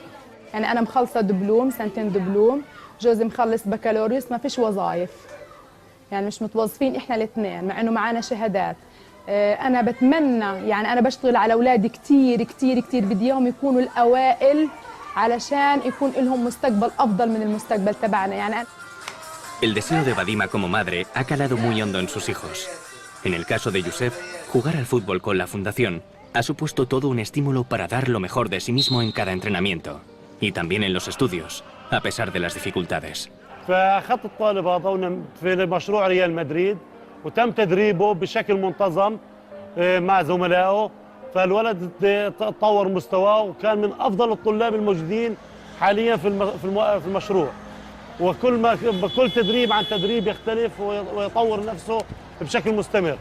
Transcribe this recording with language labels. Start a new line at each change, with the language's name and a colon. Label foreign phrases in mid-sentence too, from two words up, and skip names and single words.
Arabic: يعني أنا مخلصة دبلوم، 2 دبلوم، جوزي مخلص بكالوريوس، ما فيش وظائف، يعني مش متوظفين إحنا الاثنين مع إنه معانا شهادات. أنا بتمنى، يعني أنا بشتغل على أولادي كتير كتير كتير، بدي إياهم يكونوا الأوائل علشان يكون لهم مستقبل أفضل من المستقبل تبعنا. يعني
Spanish: El deseo de Vadima como madre ha calado muy hondo en sus hijos. En el caso de Youssef, jugar al fútbol con la fundación ha supuesto todo un estímulo para dar lo mejor de sí mismo en cada entrenamiento y también en los estudios, a pesar de las dificultades.
Arabic: فأخذت الطالب هذا في مشروع ريال مدريد وتم تدريبه بشكل منتظم مع زملائه، فالولد تطور مستواه وكان من افضل الطلاب الموجودين حاليا في المشروع. كل تدريب عن تدريب يختلف ويطور نفسه بشكل مستمر.